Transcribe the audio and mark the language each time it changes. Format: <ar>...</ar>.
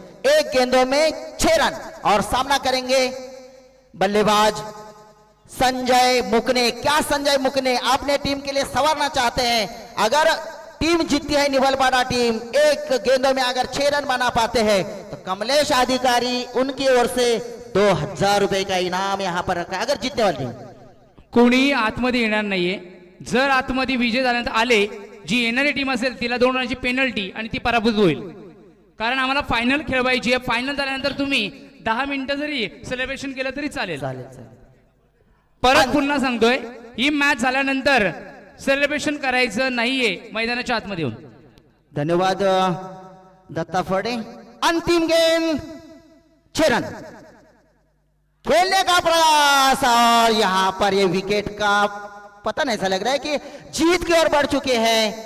<hi>1 गेंदों में 6 रन और सामना करेंगे बल्लेबाज संजय मुकने। क्या संजय मुकने अपने टीम के लिए संवारना चाहते हैं? अगर टीम जीतती है निबलपाड़ा टीम, 1 गेंदों में अगर 6 रन बना पाते हैं तो कमलेश अधिकारी उनकी ओर से 2000 रुपए का इनाम यहां पर रखा है, अगर जीतने वाली टीम।</hi> <mr>कोणी आतमध्ये येणार नाहीये। जर आतमध्ये विजय झाल्यानंतर आले, जी येणारी टीम असेल तिला 2 रनाची पेनल्टी आणि ती पराभूत होईल। कारण आम्हाला फायनल खेळवायची आहे। फायनल झाल्यानंतर तुम्ही 10 मिनिटं जरी सेलिब्रेशन केलं तरी चालेल। परत पुन्हा सांगतोय, ही मॅच झाल्यानंतर सेलिब्रेशन करायचं नाहीये मैदानाच्या आतमध्ये येऊन। धन्यवाद दत्ता फड़े।</mr> <hi>अंतिम गेंद 6 रन, खेलने का प्रयास, और यहां पर ये विकेट का पता नहीं, ऐसा लग रहा है कि जीत की ओर बढ़ चुके हैं।</hi>